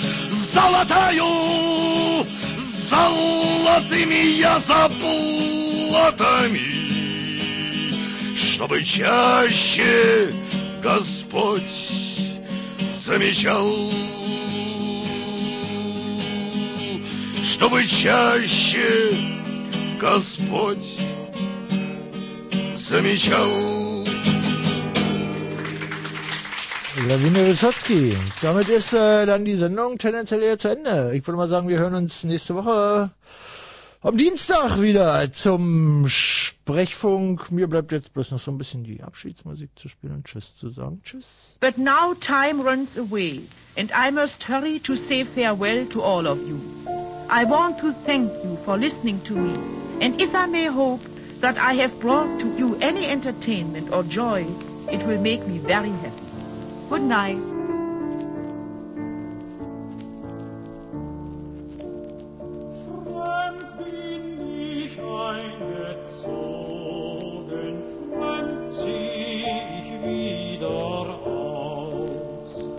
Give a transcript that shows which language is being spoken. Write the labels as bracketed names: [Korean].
[Russian] золотаю, золотыми я заплатами, чтобы чаще Господь замечал, чтобы чаще Господь замечал. [German] Lawine Wysocki. Damit ist dann die Sendung tendenziell eher zu Ende. Ich würde mal sagen, wir hören uns nächste Woche am Dienstag wieder zum Sprechfunk. Mir bleibt jetzt bloß noch so ein bisschen die Abschiedsmusik zu spielen und Tschüss zu sagen. Tschüss. [English] But now time runs away and I must hurry to say farewell to all of you. I want to thank you for listening to me and if I may hope that I have brought to you any entertainment or joy, it will make me very happy. Good night. [German] Fremd bin ich eingezogen, fremd zieh ich wieder aus.